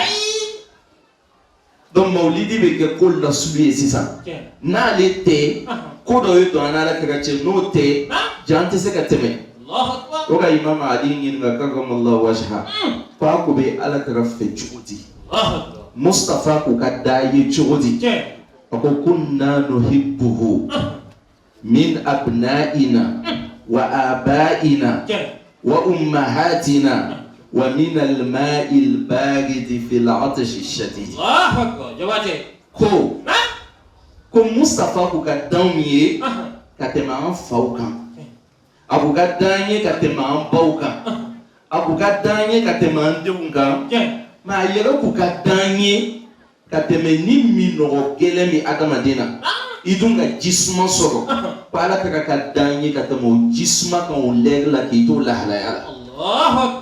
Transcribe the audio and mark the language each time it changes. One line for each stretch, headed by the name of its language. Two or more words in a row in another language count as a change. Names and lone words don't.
Bambara: donc mawulidi bɛ kɛ ko lasulu ye sisan n'ale tɛ ko dɔ ye don an n'ala kira cɛ n'o tɛ jan tɛ se ka tɛmɛ. o ka imam Ali ɲininka
Arabic: كرم الله وجهه
Bambara: ko a ko bɛ ala kira fɛ cogo di. Mustafa ko ka da ye cogo di.
Arabic: a ko كنا نحبه من أبنائنا وآبائنا وأمهاتنا ومن الماء البارد في العطش الشديد.
Bambara: ko Mustafa ko ka dan ye ka tɛmɛ an faw kan. a ko ka dan ye ka tɛmɛ an baw kan. a ko ka dan ye ka tɛmɛ an denw kan. mais a yɛrɛ ko ka dan ye ka tɛmɛ ni minɔgɔ gɛlɛn min adamaden na i dun ka jisuma sɔrɔ ko ala ka dan ye ka tɛmɛ o jisuma kan o lɛri la k'i to lahalaya la.